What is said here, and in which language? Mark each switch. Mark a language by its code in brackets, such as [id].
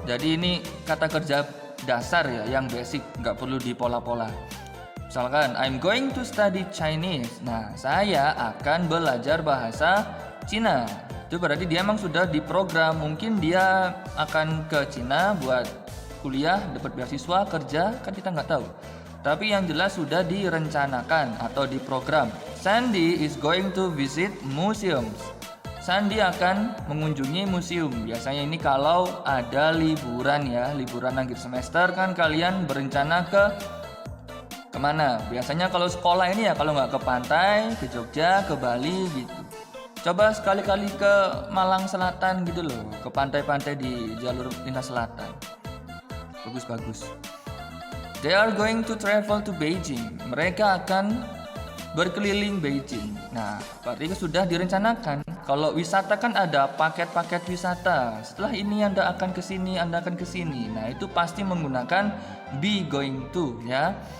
[id] Jadi ini kata kerja dasar ya, yang basic, nggak perlu dipola-pola. Misalkan [en] I'm going to study Chinese. [id] Nah, saya akan belajar bahasa Cina. Itu berarti dia emang sudah diprogram. Mungkin dia akan ke Cina buat kuliah, dapat beasiswa, kerja, kan kita nggak tahu. Tapi yang jelas sudah direncanakan atau diprogram. [en] Sandy is going to visit museums. [id] Sandy akan mengunjungi museum. Biasanya ini kalau ada liburan ya, liburan akhir semester kan kalian berencana kemana? Biasanya kalau sekolah ini ya kalau nggak ke pantai, ke Jogja, ke Bali gitu. Coba sekali-kali ke Malang Selatan gitu loh, ke pantai-pantai di jalur lintas selatan. Bagus-bagus. [en] They are going to travel to Beijing. [id] Mereka akan berkeliling Beijing. Nah, berarti itu sudah direncanakan. Kalau wisata kan ada paket-paket wisata. Setelah ini Anda akan ke sini, Anda akan ke sini. Nah, itu pasti menggunakan be going to ya.